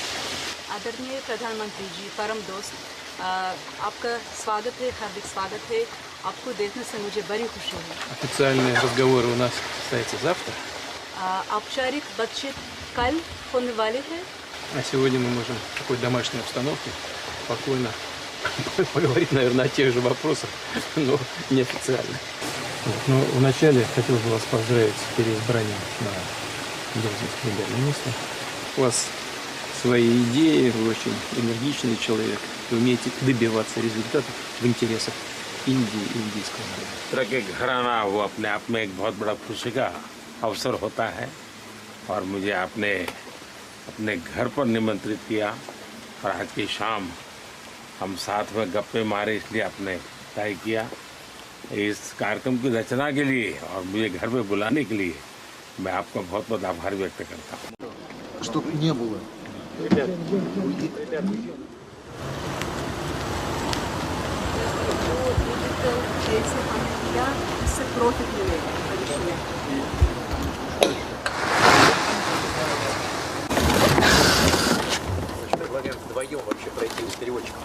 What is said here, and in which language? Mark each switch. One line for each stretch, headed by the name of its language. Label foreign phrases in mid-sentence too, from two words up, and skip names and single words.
Hindi: आदरणीय प्रधानमंत्री जी, परम दोस्त, आपका स्वागत है, हार्दिक स्वागत है। आपको देखने से मुझे बड़ी खुशी है।
Russian: Официальный разговор у нас состоится завтра,
Hindi: औपचारिक बातचीत कल होने वाली है।
Russian: а сегодня мы можем в такой домашней обстановке спокойно поговорить, наверное, о тех же вопросах, но неофициально. Вот. Но вначале хотел бы вас поздравить с переизбранием на должность премьер-министра. У вас свои идеи, вы очень энергичный человек, вы умеете добиваться результатов в интересах Индии и индийского народа.
Hindi: तरह के घराना वो अपने आप में एक बहुत बड़ा खुशी का अवसर होता है और मुझे आपने अपने घर पर निमंत्रित किया और आज की शाम हम साथ में गप्पे मारे इसलिए आपने तय किया। इस कार्यक्रम की रचना के लिए और मुझे घर पे बुलाने के लिए मैं आपका बहुत बहुत आभार व्यक्त करता हूँ।
Russian: Чтоб не было.
Hindi: जैसे हमने किया इससे प्रॉफिट मिलेगा भविष्य में।
Russian: Предлагаем вдвоем вообще пройти с переводчиком.